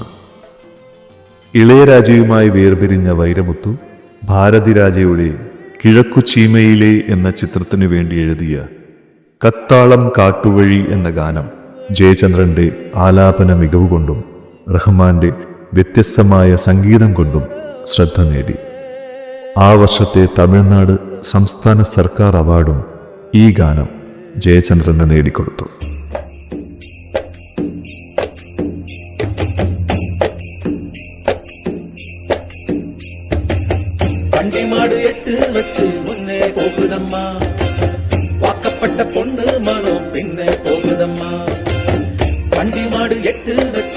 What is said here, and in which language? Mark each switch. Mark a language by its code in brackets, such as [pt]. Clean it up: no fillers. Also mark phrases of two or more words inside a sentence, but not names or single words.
[ml] ഇളയരാജയുമായി വേർപിരിഞ്ഞ വൈരമുത്തു ഭാരതിരാജയുടെ കിഴക്കുചീമയിലെ എന്ന ചിത്രത്തിനു വേണ്ടി എഴുതിയ കത്താളം കാട്ടുവഴി എന്ന ഗാനം ജയചന്ദ്രന്റെ ആലാപന മികവ് കൊണ്ടും റഹ്മാന്റെ വ്യത്യസ്തമായ സംഗീതം കൊണ്ടും ശ്രദ്ധ നേടി. ആ വർഷത്തെ തമിഴ്നാട് സംസ്ഥാന സർക്കാർ അവാർഡും ഈ ഗാനം ജയചന്ദ്രന് നേടിക്കൊടുത്തു. [ta] வண்டிமாடு 8 வச்சு முன்னே போகுதம்மா வாக்கப்பட்ட பொண்ணு மனம் பின்னே போகுதம்மா வண்டிமாடு 8 வச்சு